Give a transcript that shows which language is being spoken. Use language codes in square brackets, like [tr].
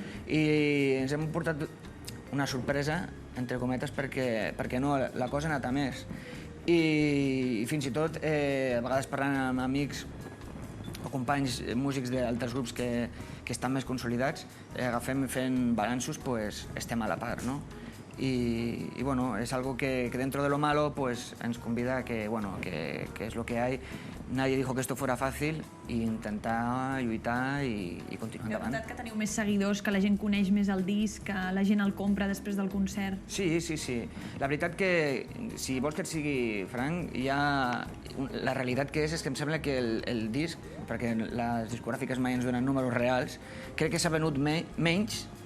[ca] I ens hem portat una sorpresa, entre cometes, perquè no, la cosa ha anat a més. I fins i tot, a vegades parlant amb amics o companys músics d'altres grups que estan més consolidats, agafem fent balanços, estem a la part, no? [es] Y bueno, es algo que dentro de lo malo [ca] ens convida [es] a que es lo que hay. Nadie dijo que esto fuera fácil [ca] i intentar lluitar i continuar endavant. Heu notat que teniu més seguidors, que la gent coneix més el disc, que la gent el compra després del concert? Sí. La veritat que, si vols que et sigui franc, la realitat que és que em sembla que el disc, perquè les discogràfiques mai ens donen números reals, crec que s'ha venut menys.